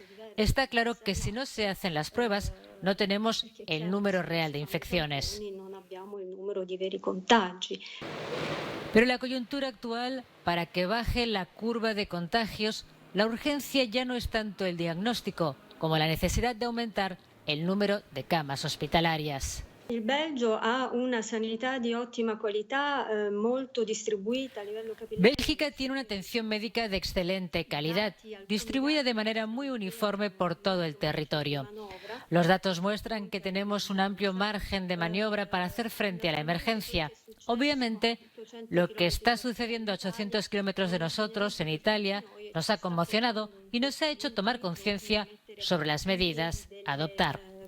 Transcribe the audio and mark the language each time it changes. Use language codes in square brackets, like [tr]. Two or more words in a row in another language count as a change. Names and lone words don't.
[es] Está claro que si no se hacen las pruebas, no tenemos el número real de infecciones. Pero en la coyuntura actual, para que baje la curva de contagios, la urgencia ya no es tanto el diagnóstico como la necesidad de aumentar el número de camas hospitalarias. [it] Il Belgio ha una sanità di ottima qualità, molto distribuita a livello capillare. [es] Bélgica tiene una atención médica de excelente calidad, distribuida de manera muy uniforme por todo el territorio. Los datos muestran que tenemos un amplio margen de maniobra para hacer frente a la emergencia. Obviamente, lo que está sucediendo a 800 kilómetros de nosotros, en Italia, nos ha conmocionado y nos ha hecho tomar conciencia sobre las medidas a adoptar.